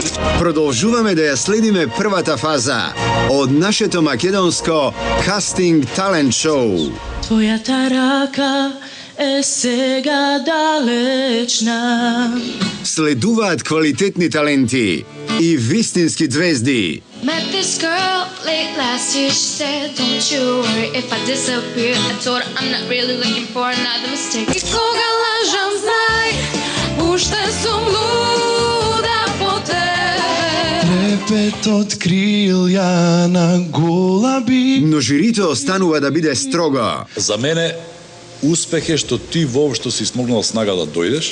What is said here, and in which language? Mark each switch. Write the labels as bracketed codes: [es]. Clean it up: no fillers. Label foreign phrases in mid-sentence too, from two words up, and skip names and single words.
[mk] Продолжуваме да ја следиме првата фаза од нашето македонско кастинг талент шоу. Твојата рака е сега далечна. Следуваат квалитетни таленти и вистински звезди. [en] Met this girl late last year. She said, "Don't you worry if I disappear." I told her I'm not really looking for another mistake. [mk] И кога лажам, знај, уште сум луда по тебе. Трепетот крилја на голаби. Но жирито останува да биде строго. За мене успех е што ти воопшто си смогнал снага да дојдеш,